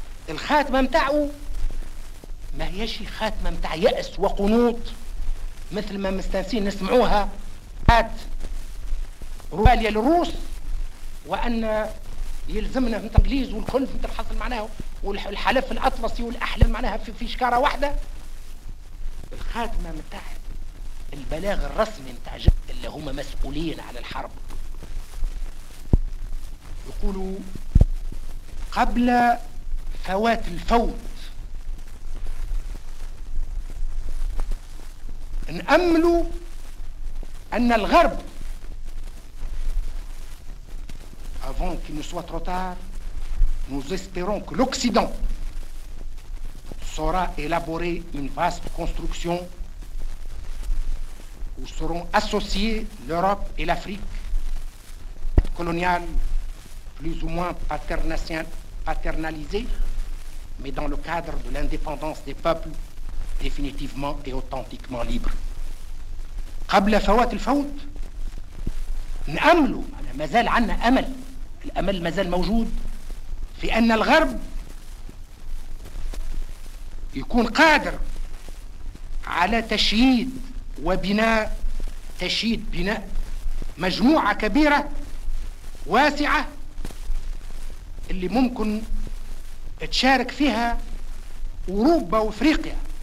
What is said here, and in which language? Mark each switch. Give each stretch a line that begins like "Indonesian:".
Arabic: الخاتمة متاعو ما هيشي خاتمة متاع يأس وقنوط مثل ما مستنسين نسمعوها هات رواليا للروس، وأن يلزمنا في الإنجليز والكل في الحصل معناها والحلف الأطلسي والأحلم معناها في شكارة واحدة. الخاتمة متاع البلاغ الرسمي متاع جبهة اللي هم مسؤولين على الحرب يقولوا قبل فوات الفوت نأملوا أن الغرب
French: avant qu'il ne soit trop tard, nous espérons que l'Occident saura élaborer une vaste construction où seront associées l'Europe et l'Afrique, coloniales, plus ou moins paternalisées, mais dans le cadre de l'indépendance des peuples définitivement et authentiquement libres.
Arabic: قبل فوات الفوت نأملوا على مازال عنا أمل، الأمل مازال موجود في أن الغرب يكون قادر على تشييد وبناء، تشييد بناء مجموعة كبيرة واسعة اللي ممكن تشارك فيها أوروبا وإفريقيا،